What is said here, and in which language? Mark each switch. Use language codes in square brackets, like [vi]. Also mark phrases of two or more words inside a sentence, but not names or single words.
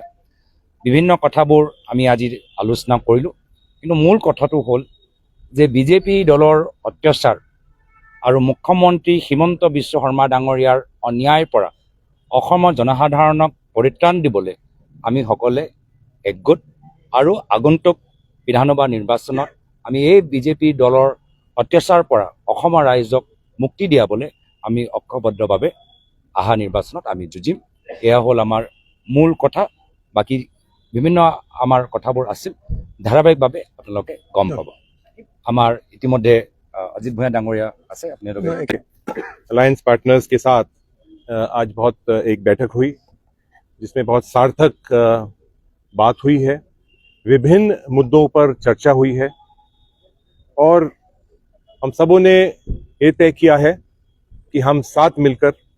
[as] বিভিন্ন কথাবোৰ আমি আজি আলোচনা কৰিলোঁ, কিন্তু মূল কথাটো হ'ল যে বিজেপি দলৰ অত্যাচাৰ আৰু মুখ্যমন্ত্ৰী হিমন্ত বিশ্ব শৰ্মা ডাঙৰীয়াৰ অন্যায়ৰ পৰা অসমৰ জনসাধাৰণক পৰিত্ৰাণ দিবলৈ আমি সকলোৱে একগোট, আৰু আগন্তুক বিধানসভা নিৰ্বাচনত আমি এই বিজেপি দলৰ অত্যাচাৰৰ পৰা অসমৰ ৰাইজক মুক্তি দিয়াবলৈ আমি ঐক্যবদ্ধভাৱে অহা নিৰ্বাচনত আমি যুঁজিম। এয়া হ'ল আমাৰ মূল কথা। বাকী বিভিন্ন আমাৰ কথাবোৰ আছিল, ধাৰাবাহিকভাৱে আপোনালোকে গম পাব। আমাৰ ইতিমধ্যে अजित भूया डांगोरिया আছে, [hi] अपने लोग [en] alliance partners [hi] के साथ आज बहुत एक बैठक हुई जिसमें बहुत सार्थक बात हुई है, विभिन्न मुद्दों पर चर्चा हुई है, और हम सबों ने ये तय किया है कि हम साथ मिलकर